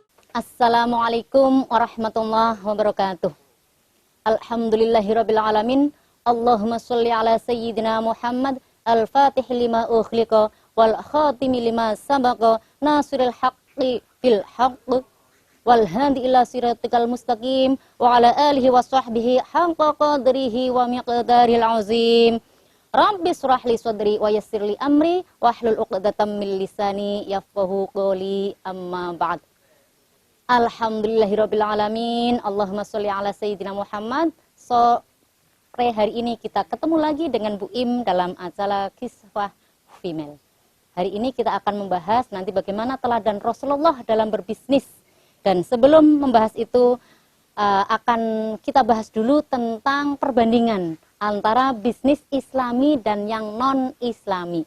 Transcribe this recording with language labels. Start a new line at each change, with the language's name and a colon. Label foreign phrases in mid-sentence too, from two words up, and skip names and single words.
Arabic: السلام عليكم ورحمة الله وبركاته. الحمد لله رب العالمين. اللهم صل على سيدنا محمد الفاتح لما أغلق والخاتم لما سبق ناصر الحق بالحق والهادي إلى صراطك المستقيم وعلى آله وصحبه حق قدره ومقداره العظيم. رب اشرح لي صدري ويسر لي أمري واحلل عقدة من لساني يفقهوا قولي، أما بعد. الحمد لله رب العالمين. اللهم صل على سيدنا محمد.
Indonesian: Sore hari ini kita ketemu lagi dengan Bu Im dalam acara Kiswah Female. Hari ini kita akan membahas nanti bagaimana teladan Rasulullah dalam berbisnis. Dan sebelum membahas itu akan kita bahas dulu tentang perbandingan antara bisnis Islami dan yang non-Islami.